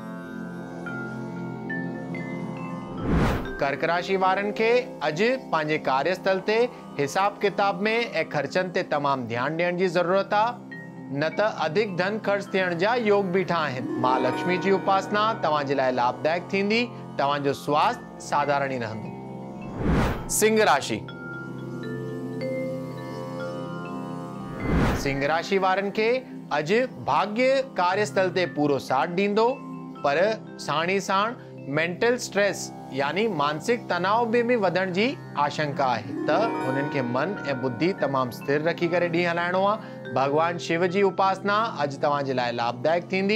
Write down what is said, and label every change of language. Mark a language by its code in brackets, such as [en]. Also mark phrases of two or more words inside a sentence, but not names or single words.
[sd] कर्क राशि वारनि खे अॼु पंहिंजे कार्यस्थल ते हिसाब किताब में ऐं ख़र्चनि ते तमामु ध्यानु ॾियण जी ज़रूरत आहे। न त अधिक धन ख़र्च थियण जा योग बीठा आहिनि। मां लक्ष्मी जी उपासना तव्हांजे लाइ लाभदायक थींदी। तव्हांजो स्वास्थ्य साधारण ई रहंदो। सिंह राशि। सिंह राशि वारनि खे अॼु भाग्य कार्यस्थल ते पूरो साथ ॾींदो। पर साण ई साण [en] mental stress [sd] यानी मानसिक तनाव भी वधण जी आशंका आहे। त हुननि खे मन ऐं बुद्धि तमामु स्थिर रखी करे ॾींहुं हलाइणो आहे। भगवान शिव जी उपासना अॼु तव्हांजे लाइ लाभदायक थींदी।